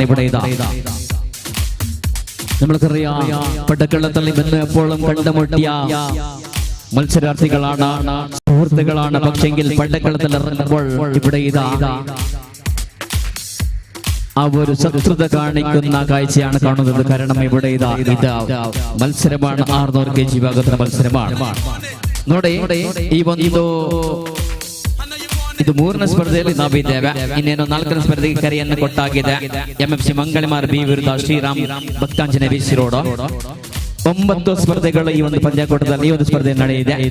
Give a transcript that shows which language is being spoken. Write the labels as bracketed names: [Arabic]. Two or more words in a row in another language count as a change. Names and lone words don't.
[Malayalam] ഇവിടെ നമ്മൾക്കറിയാം, പടക്കളത്തിൽ നിന്ന് എപ്പോഴും കണ്ടുമുട്ടിയ മത്സരാർത്ഥികളാണ്, സുഹൃത്തുക്കളാണ്. പക്ഷെങ്കിൽ പടക്കളത്തിൽ ഇറങ്ങുമ്പോൾ ഇവിടെ ആ ഒരു ശത്രുത കാണിക്കുന്ന കാഴ്ചയാണ് കാണുന്നത്. കാരണം ഇവിടെ മത്സരമാണ്, 600 kg വിഭാഗത്തിന്റെ ಮತ್ಸರമാണ്. [Kannada] ನೋಡಿ ಈ ಒಂದು ಇದು 3ನೇ ಸ್ಪರ್ಧೆಯಲ್ಲಿ ನಾವಿದ್ದೇವೆ. ಇನ್ನೇನು 4ನೇ ಸ್ಪರ್ಧೆಗೆ ಕರೆಯನ್ನು ಕೊಟ್ಟಾಗಿದೆ. MFC ಮಂಗಳಿಮಾರ್ ಬಿ ವಿರುದ್ಧ ಶ್ರೀರಾಮ್ ಭಕ್ತಾಂಜನೇಯ BC ರೋಡ್. 9 ಸ್ಪರ್ಧೆಗಳು ಈ ಒಂದು ಪಂದ್ಯಾಕೂಟದಲ್ಲಿ ಈ ಒಂದು ಸ್ಪರ್ಧೆ ನಡೆಯಿದೆ.